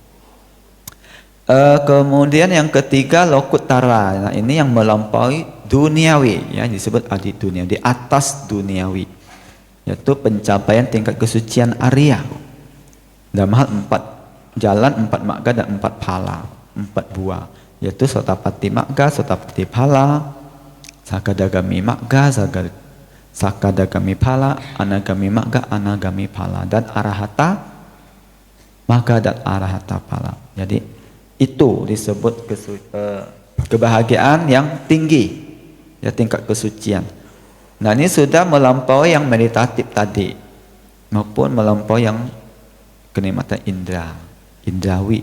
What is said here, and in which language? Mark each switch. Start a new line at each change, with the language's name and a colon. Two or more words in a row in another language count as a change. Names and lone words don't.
Indonesian: Kemudian yang ketiga lokutara. Nah, ini yang melampaui duniawi ya, disebut adi dunia, di atas duniawi, yaitu pencapaian tingkat kesucian Arya dalam hal 4 jalan, 4 magga dan 4 phala, 4 buah, yaitu
Pali: Sotapatti magga, Sotapatti phala, Sakadagami magga, Sakadagami phala, anagami magga, anagami phala, dan arahata magga dan arahata phala.
Indonesian: Jadi itu disebut kebahagiaan yang tinggi, ya, tingkat kesucian. Nah ini sudah melampaui yang meditatif tadi, maupun melampaui yang kenikmatan indrawi.